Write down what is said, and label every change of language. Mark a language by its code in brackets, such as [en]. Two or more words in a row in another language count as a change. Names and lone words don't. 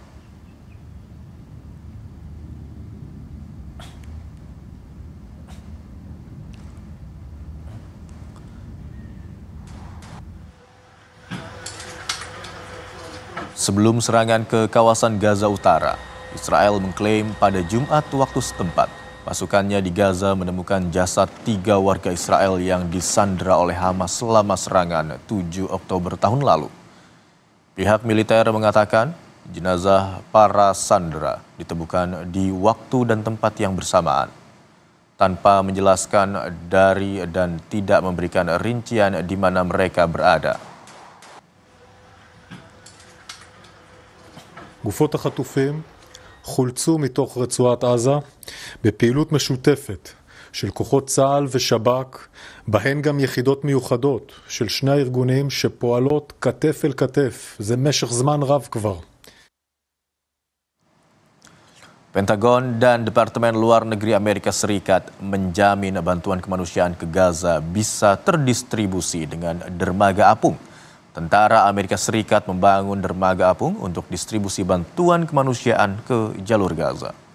[id] Sebelum serangan ke kawasan Gaza Utara, Israel mengklaim pada Jumat waktu setempat, pasukannya di Gaza menemukan jasad 3 warga Israel yang disandera oleh Hamas selama serangan 7 Oktober tahun lalu. Pihak militer mengatakan jenazah para sandera ditemukan di waktu dan tempat yang bersamaan, tanpa menjelaskan dari dan tidak memberikan rincian di mana mereka berada. [he] גופות החטופים חולצו מתוך רצועת עזה בפעילות משותפת של כוחות צה"ל ושב"כ, בהן גם יחידות מיוחדות של שני הארגונים שפועלות כתף אל כתף. זה משך זמן רב כבר. [id] Pentagon dan Departemen Luar Negeri Amerika Serikat menjamin bantuan kemanusiaan ke Gaza bisa terdistribusi dengan dermaga apung. Tentara Amerika Serikat membangun dermaga apung untuk distribusi bantuan kemanusiaan ke jalur Gaza.